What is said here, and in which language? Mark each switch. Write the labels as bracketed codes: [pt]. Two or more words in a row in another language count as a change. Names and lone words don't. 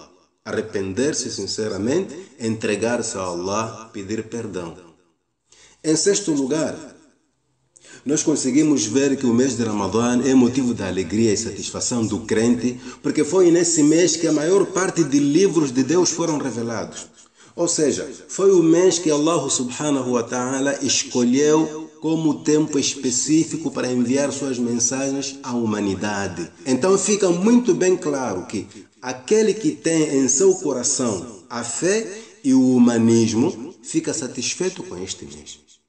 [pt] Arrepender-se sinceramente, entregar-se a Allah, pedir perdão. Em sexto lugar, nós conseguimos ver que o mês de Ramadã é motivo de alegria e satisfação do crente, porque foi nesse mês que a maior parte de livros de Deus foram revelados. Ou seja, foi o mês que Allah [ar] سبحانه وتعالى [pt] escolheu como tempo específico para enviar suas mensagens à humanidade. Então fica muito bem claro que aquele que tem em seu coração a fé e o humanismo fica satisfeito com este mês.